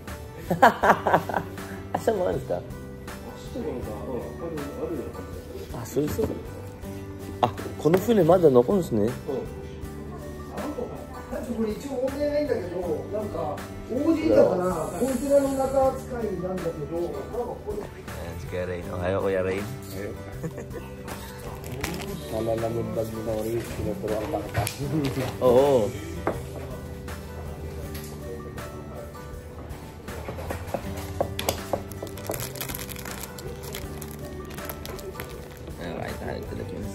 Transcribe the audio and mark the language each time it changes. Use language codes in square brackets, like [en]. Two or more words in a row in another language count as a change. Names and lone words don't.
[ja] 明日もあるんですか？あ、そうです。あ、この船まだ残るんですね。これ一応問題ないんだけど、なんか OG だからコンテナの中扱いなんだけど、なんかこれ。 [tl] Rain. Ohayo Kuya Rain. Nalalamig bag ni Nori, pinuturuan pa kita. Oo. Alright, tayo talaga.